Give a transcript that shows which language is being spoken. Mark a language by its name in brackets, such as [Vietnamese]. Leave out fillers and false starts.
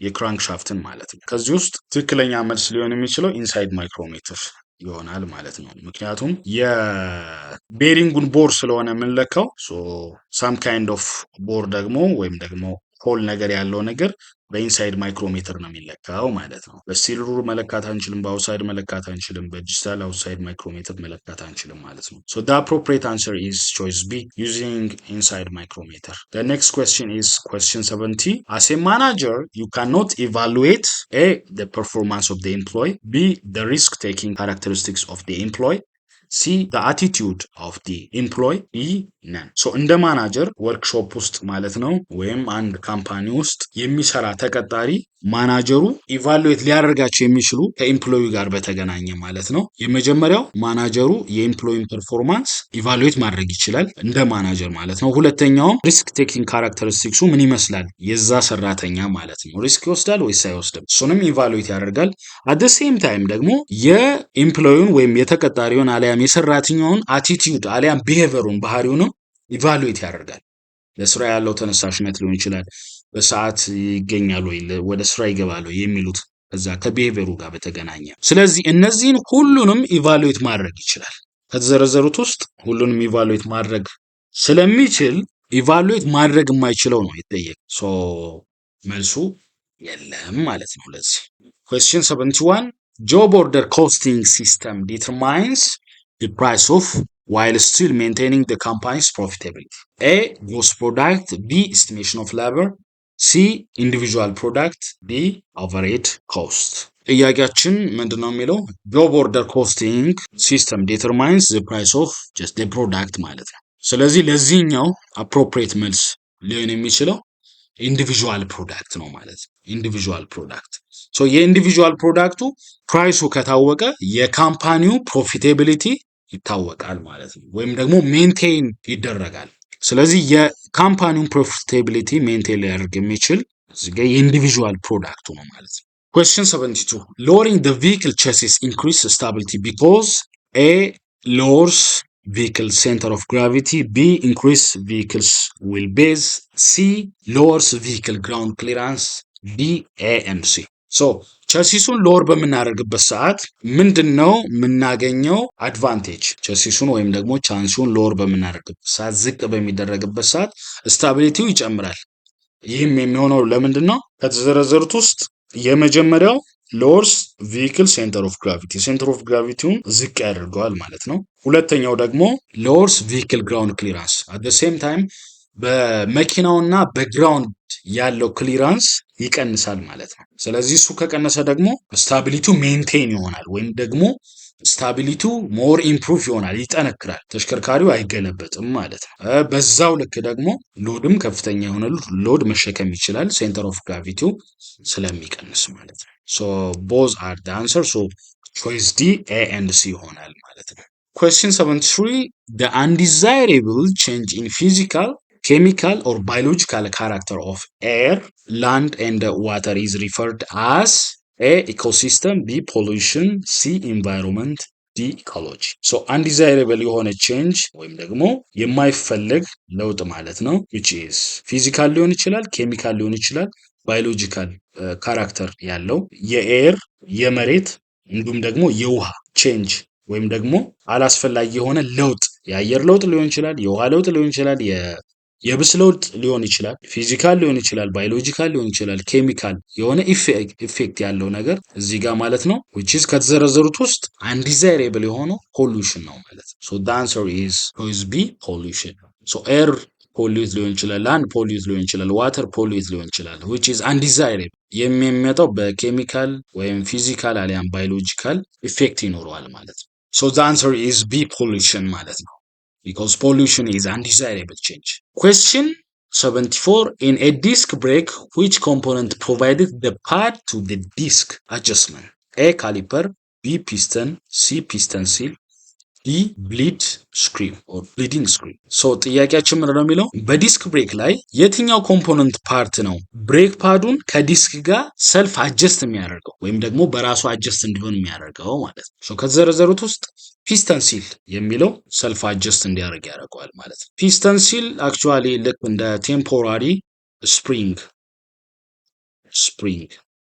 [Amharic] የክራንክ ሻፍትን ማለት ነው። ከዚህ ውስጥ ትክክለኛ መልስ ሊሆን የሚችለው ኢንሳይድ ማይክሮሜትር ይሆናል ማለት ነው። ምክንያቱም የቤሪንጉን ቦር ስለሆነ የምንለካው [English] ሳም ካይንድ ኦፍ ቦር [Amharic] ደግሞ ወይም ደግሞ ሆል ነገር ያለው ነገር በኢንሳይድ ማይክሮሜትር ነው የሚለካው ማለት ነው። በስቲል ሩል መለካት አንችልም፣ በአውትሳይድ መለካት አንችልም፣ በዲጂታል አውትሳይድ ማይክሮሜትር መለካት አንችልም ማለት ነው። [English] So the appropriate answer is choice B, using inside micrometer. The next question is question 70. As a manager, you cannot evaluate A. the performance of the employee, B. the risk-taking characteristics of the employee, ሲ the attitude of the employee, E none. [Amharic] ሶ እንደ ማናጀር ወርክሾፕ ውስጥ ማለት ነው ወይም አንድ ካምፓኒ ውስጥ የሚሰራ ተቀጣሪ ማናጀሩ ኢቫሉዌት ሊያደርጋቸው የሚችሉ ከኤምፕሎይ ጋር በተገናኘ ማለት ነው። የመጀመሪያው ማናጀሩ የኤምፕሎይን ፐርፎርማንስ ኢቫሉዌት ማድረግ ይችላል እንደ ማናጀር ማለት ነው። ሁለተኛውም ሪስክ ቴኪንግ ካራክተሪስቲክሱ ምን ይመስላል የዛ ሰራተኛ ማለት ነው። ሪስክ ይወስዳል ወይስ አይወስድም? እሱንም ኢቫሉዌት ያደርጋል። [English] አት ዘ ሴም ታይም [Amharic] ደግሞ የኤምፕሎዩን ወይም የተቀጣሪውን አሊያም የሰራተኛውን አቲቲዩድ አሊያም ቢሄቨሩን ባህሪውንም ኢቫሉዌት ያደርጋል። ለስራ ያለው ተነሳሽነት ሊሆን ይችላል፣ በሰዓት ይገኛል ወይ፣ ወደ ስራ ይገባል ወይ የሚሉት ከዛ ከቢሄቨሩ ጋር በተገናኘ። ስለዚህ እነዚህን ሁሉንም ኢቫሉዌት ማድረግ ይችላል። ከተዘረዘሩት ውስጥ ሁሉንም ኢቫሉዌት ማድረግ ስለሚችል ኢቫሉዌት ማድረግ የማይችለው ነው የተጠየቀው። ሶ መልሱ የለም ማለት ነው። ለዚህ [English] question 71. job order costing system determines the price of while still maintaining the company's profitability. A. gross product. B. estimation of labor. C. individual product. D. average cost. [Amharic] ጥያቄያችን ምንድነው የሚለው? [English] job order costing system determines the price of just the product [Amharic] ማለት ነው። ስለዚህ ለዚህኛው appropriate መልስ ሊሆን የሚችለው ኢንዲቪዥዋል ፕሮዳክት ነው ማለት ነው። ኢንዲቪዥዋል ፕሮዳክት ሶ የኢንዲቪዥዋል ፕሮዳክቱ ፕራይሱ ከታወቀ የካምፓኒው ፕሮፊታቢሊቲ ይታወቃል ማለት ነው፣ ወይም ደግሞ ሜንቴን ይደረጋል። ስለዚህ የካምፓኒውን ፕሮፊታቢሊቲ ሜንቴን ሊያደርግ የሚችል የኢንዲቪዥዋል ፕሮዳክቱ ነው ማለት ነው። [English] question 72. lowering the vehicle chassis increase stability because A. lowers vehicle center of gravity, B. increase vehicles wheelbase, C. lowers vehicle ground clearance, D. A and C. [Amharic] ሶ ቸሲሱን ሎወር በምናደርግበት ሰዓት ምንድነው የምናገኘው አድቫንቴጅ? ቸሲሱን ወይም ደግሞ ቻንሱን ሎወር በምናደርግበት ሰዓት ዝቅ በሚደረግበት ሰዓት ስታቢሊቲው ይጨምራል። ይህም የሚሆነው ለምንድነው? ከተዘረዘሩት ውስጥ የመጀመሪያው [English] ሎወርስ ቪክል ሴንተር ኦፍ ግራቪቲ [Amharic] ሴንተር ኦፍ ግራቪቲውን ዝቅ ያደርገዋል ማለት ነው። ሁለተኛው ደግሞ [English] ሎወርስ ቪክል ግራውንድ ክሊራንስ አት ዘ ሴም ታይም [Amharic] በመኪናውና በግራውንድ ያለው ክሊራንስ ይቀንሳል ማለት ነው። ስለዚህ እሱ ከቀነሰ ደግሞ ስታቢሊቲው ሜንቴን ይሆናል ወይም ደግሞ ስታቢሊቲው ሞር ኢምፕሩቭ ይሆናል፣ ይጠነክራል፣ ተሽከርካሪው አይገለበጥም ማለት ነው። በዛው ልክ ደግሞ ሎድም ከፍተኛ የሆነ ሎድ መሸከም ይችላል፣ ሴንተር ኦፍ ግራቪቲው ስለሚቀንስ ማለት ነው። [English] ሶ ቦዝ አር ዘ አንሰር። [Amharic] ሶ ቾይስ ዲ ኤ ኤንድ ሲ ይሆናል ማለት ነው። [English] question 73. the undesirable change in physical, chemical or biological character of air, land and water is referred as A. ecosystem, B. pollution, C. environment, D. ecology. so undesirable [Amharic] የሆነ change ወይም ደግሞ የማይፈለግ ለውጥ ማለት ነው [English] which is physical [Amharic] ሊሆን ይችላል፣ chemical ሊሆን ይችላል፣ biological ካራክተር ያለው የኤር የመሬት እንዲሁም ደግሞ የውሃ change ወይም ደግሞ አላስፈላጊ የሆነ ለውጥ የአየር ለውጥ ሊሆን ይችላል፣ የውሃ ለውጥ ሊሆን ይችላል፣ የብስ ለውጥ ሊሆን ይችላል፣ ፊዚካል ሊሆን ይችላል፣ ባዮሎጂካል ሊሆን ይችላል፣ ኬሚካል የሆነ ኢፌክት ያለው ነገር እዚህ ጋር ማለት ነው [English] which is [Amharic] ከተዘረዘሩት ውስጥ undesirable የሆነው ፖሉሽን ነው ማለት ነው። [English] so the answer is choice B pollution. so air [Amharic] ፖሊዩት ሊሆን ይችላል፣ ላንድ ፖሊዩት ሊሆን ይችላል፣ ዋተር ፖሊዩት ሊሆን ይችላል [English] which is undesirable [Amharic] የሚመጣው በኬሚካል ወይም ፊዚካል አሊያም ባዮሎጂካል ኢፌክት ይኖረዋል ማለት ነው። [English] so the answer is B pollution [Amharic] ማለት ነው [English] because pollution is undesirable change. Question 74. In a disc brake, which component provided the pad to the disc adjustment? A. Caliper, B. Piston, C. Piston seal, ዲ ብሊድ ስክሪው ኦር ብሊዲንግ ስክሪው። [Amharic] ሶ ጥያቄያችን ምንድን ነው የሚለው በዲስክ ብሬክ ላይ የትኛው ኮምፖነንት ፓርት ነው ብሬክ ፓዱን ከዲስክ ጋር ሰልፍ አጀስት የሚያደርገው ወይም ደግሞ በራሱ አጀስት እንዲሆን የሚያደርገው ማለት ነው። ሶ ከተዘረዘሩት ውስጥ ፒስተን ሲል የሚለው ሰልፍ አጀስት እንዲያደርግ ያደርገዋል ማለት ነው። ፒስተን ሲል አክቹዋሊ ልክ እንደ ቴምፖራሪ ስፕሪንግ